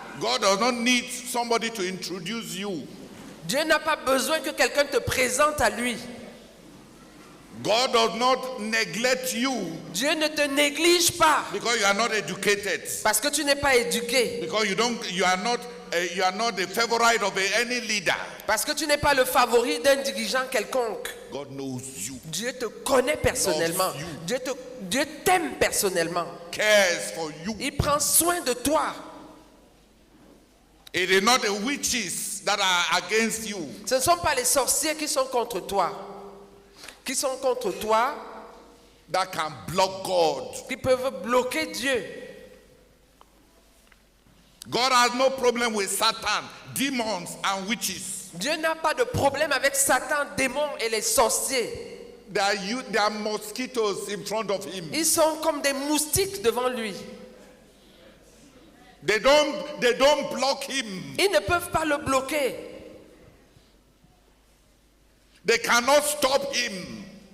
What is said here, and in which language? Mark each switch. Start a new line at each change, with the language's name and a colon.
English: God does not need somebody to introduce you.
French: Dieu n'a pas besoin que quelqu'un te présente à lui.
English: God does not neglect you
French: Dieu ne te néglige pas
English: because you are not educated.
French: parce que tu n'es pas éduqué.
English: Because you are not the favorite of any leader.
French: Parce que tu n'es pas le favori d'un dirigeant quelconque.
English: God knows you.
French: Dieu te connaît personnellement.
English: Loves you.
French: Dieu t'aime personnellement.
English: Cares for you.
French: Il prend soin de toi.
English: It is not the witches that are against you.
French: Ce ne sont pas les sorciers qui sont contre toi. Qui sont contre toi,
English: That can block God.
French: qui peuvent bloquer Dieu.
English: God has no problem with Satan, demons, and witches.
French: Dieu n'a pas de problème avec Satan, démons et les sorciers.
English: They are mosquitoes in front of him.
French: Ils sont comme des moustiques devant lui.
English: They don't block him.
French: Ils ne peuvent pas le bloquer.
English: They cannot stop him.